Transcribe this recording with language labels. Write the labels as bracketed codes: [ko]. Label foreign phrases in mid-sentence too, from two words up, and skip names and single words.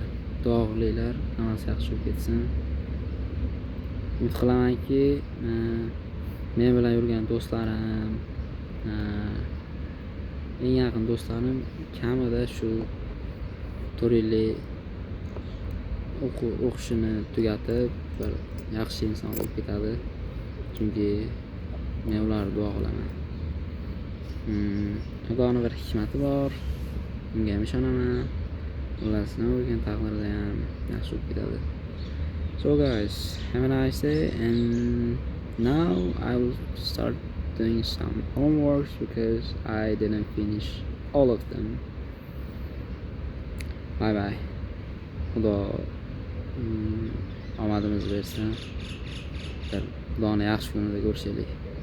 [uz] Duo qilinglar, hammasi yaxshi bo'lib ketsin. Umid qilamanki, men bilan yurgan do'stlarim, eng yaqin do'stlarim kamida shu 4 yillik o'qishini tugatib, bir yaxshi inson bo'lib ketadi. Chunki men ularga duo qilaman. Xudoning bir hikmati bor. Unga ham ishonaman. Xullas, nima bo'lgan taqdirda ham yaxshi bo'lib ketadi. [en] So guys, have a nice day, and now I will start doing some homeworks because I didn't finish all of them. Bye bye. [uz] Xudo omadimiz bersin. Xudoni yaxshi kunida ko'rishaylik.